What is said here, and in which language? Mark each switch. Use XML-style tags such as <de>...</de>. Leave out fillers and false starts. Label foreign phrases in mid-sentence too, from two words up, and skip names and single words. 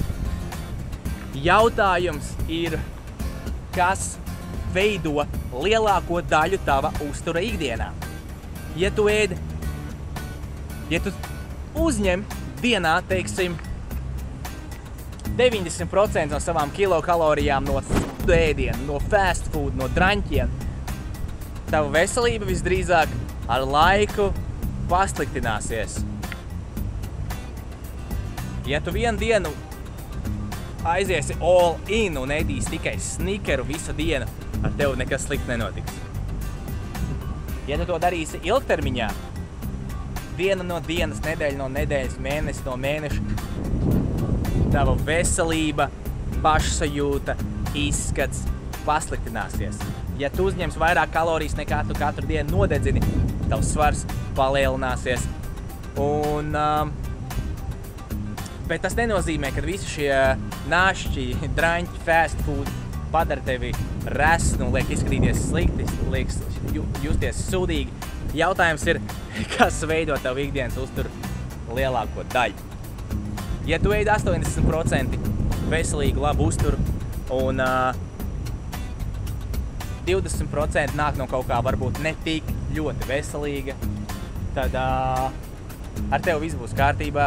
<lv>Jautājums ir, kas veido lielāko daļu tava uztura ikdienā. Ja tu uzņem dienā, teiksim, 90% no savām kilokalorijām no ēdienu, no</lv> <en>fast food,</en> <lv>no draņķiem, tava veselība visdrīzāk ar laiku pasliktināsies. Ja tu vienu dienu aiziesi</lv> <en>all in</en> <lv>un ēdīsi tikai snikeru visu dienu, ar tevi nekas slikti nenotiks. Ja tu to darīsi ilgtermiņā, diena no dienas, nedēļa no nedēļas, mēnesis no mēneša, tava veselība, pašsajūta, izskats pasliktināsies. Ja tu uzņems vairāk kalorijas nekā tu katru dienu nodedzini, tavs svars palielināsies. Bet tas nenozīmē, ka visi šie našķi, draņķi,</lv> <en>fast food</en> <lv>padara tevi resnu, liek izskatīties slikti, liek justies sūdīgi. Jautājums ir, kas veido tavu ikdienas uzturu lielāko daļu. Ja tu ēdi 80% veselīgu, labu uzturu un 20% nāk no kaut kā varbūt ne tik ļoti veselīga, tad ar tevi viss būs kārtībā.</lv>